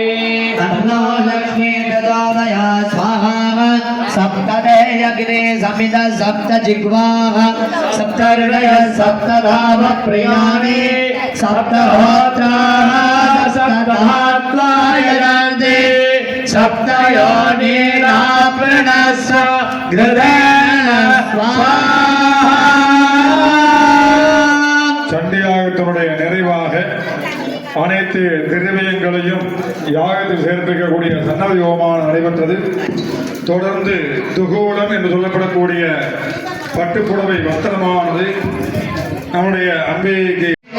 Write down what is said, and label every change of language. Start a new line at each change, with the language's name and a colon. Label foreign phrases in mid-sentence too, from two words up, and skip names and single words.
Sanskrit: तन्नो लक्ष्मी प्रचोदया स्वाहा सप्तदेयगिरे समिद सप्त जिह्वाः सप्तहृदय सप्तधाम प्रियाणि सप्तहोत्राः सप्तहात्वायन्ते सप्तयोनिराप्रणस्य गृहेण स्वाहा
Tamil: சண்டியாகத்தினுடைய நிறைவாக அனைத்து திரவியங்களையும் யாகத்தில் சேர்ப்பிக்கக்கூடிய சன்னதி ஹோமம் நடைபெற்றது. தொடர்ந்து துகூலம் என்று சொல்லப்படக்கூடிய பட்டுப்புடவை வஸ்திரமானது நம்முடைய அம்பிகைக்கு